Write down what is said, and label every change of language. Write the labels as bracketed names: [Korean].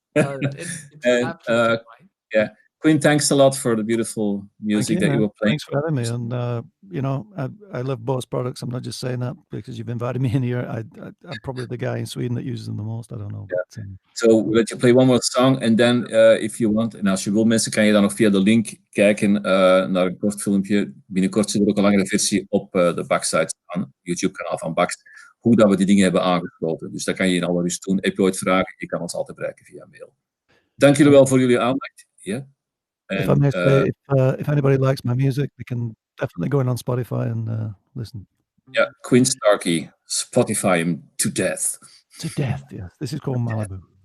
[English] It's absolutely fine. Yeah. Quinn, thanks a lot for the beautiful music that you were playing. Thanks for having me. And, you know, I love Bose products. I'm not just saying that because you've invited me in here. I'm probably the guy in Sweden that uses them the most. I don't know. [Dutch] Ja. [English] But, So we'll let you play one more song. [Dutch] En dan, [English] if you want, [Dutch] en als je wil mensen, kan je dan nog via de link kijken naar een kort filmpje. Binnenkort zit er ook een langere versie op de Backside staan, YouTube-kanaal van Bax, hoe dat we die dingen hebben aangesloten. Dus dat kan je in alle rust doen. Heb je ooit vragen? Je kan ons altijd bereiken via mail. Dank jullie wel voor jullie aandacht. [English] Yeah. If I may say, if anybody likes my music, they can definitely go in on Spotify and listen. Yeah, Quinn Starkey, Spotify him to death. To death, yes. This is called Malibu.